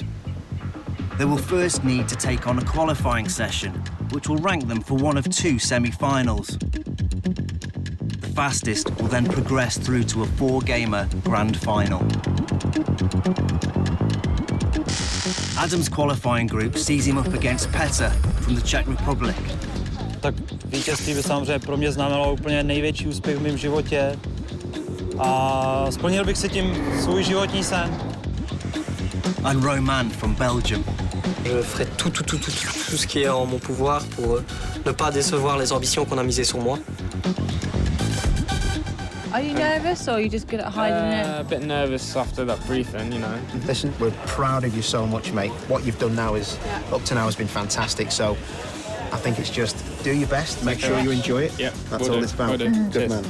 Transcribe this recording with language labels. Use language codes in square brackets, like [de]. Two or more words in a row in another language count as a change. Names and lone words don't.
[en] They will first need to take on a qualifying session, which will rank them for one of 2 semi-finals. The fastest will then progress through to a 4-gamer grand final. Adam's qualifying group sees him up against Petr from the Czech Republic. [cs] Tak vítězství by samozřejmě pro mě znamenalo úplně největší úspěch v mém životě a splnil bych si tím svůj životní sen. [en] And Roman from Belgium. [fr] Je ferai tout ce qui est en mon pouvoir pour ne pas décevoir les ambitions qu'on a misées sur moi. [en] Are you nervous or are you just good at hiding it? A bit nervous after that briefing, you know. Listen, we're proud of you so much, mate. What you've done now is, up to now, has been fantastic. So I think it's just do your best, make sure you enjoy it. Yeah, that's all it's about. Good man.